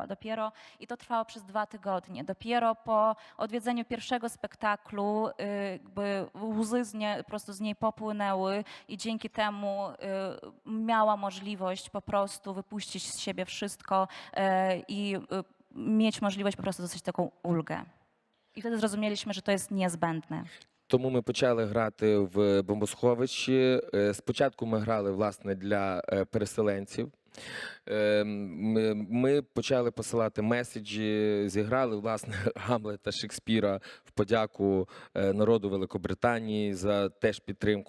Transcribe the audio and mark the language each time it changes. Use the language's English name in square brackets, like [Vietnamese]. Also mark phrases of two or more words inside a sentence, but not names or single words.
[Polish] Dopiero, i to trwało przez 2 tygodnie, dopiero po odwiedzeniu pierwszego spektaklu jakby łzy po prostu z niej popłynęły i dzięki temu miała możliwość po prostu wypuścić z siebie wszystko i mieć możliwość po prostu dostać taką ulgę. I wtedy zrozumieliśmy, że to jest niezbędne. [Ukrainian] Тому ми почали грати в бомбосховищі. Спочатку ми грали, власне, для переселенців. Ми почали посилати меседжі, зіграли, власне, Гамлета Шекспіра в подяку народу Великобританії за теж підтримку.